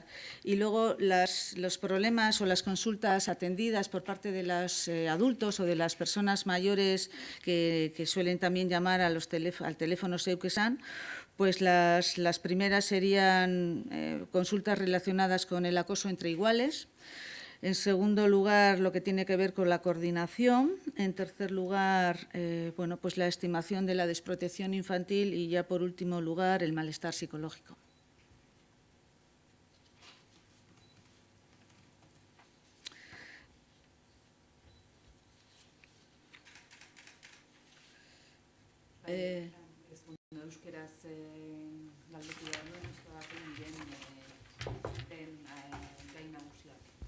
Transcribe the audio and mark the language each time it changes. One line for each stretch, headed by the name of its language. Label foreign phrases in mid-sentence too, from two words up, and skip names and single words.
Spanish: Y luego los problemas o las consultas atendidas por parte de los adultos o de las personas mayores que suelen también llamar al teléfono Zeuk esan, pues las primeras serían consultas relacionadas con el acoso entre iguales. En segundo lugar, lo que tiene que ver con la coordinación. En tercer lugar, pues la estimación de la desprotección infantil y ya por último lugar, el malestar psicológico.
Basque: Euskeraz galdetu behar duen, euskaratzen den gai nagusiak.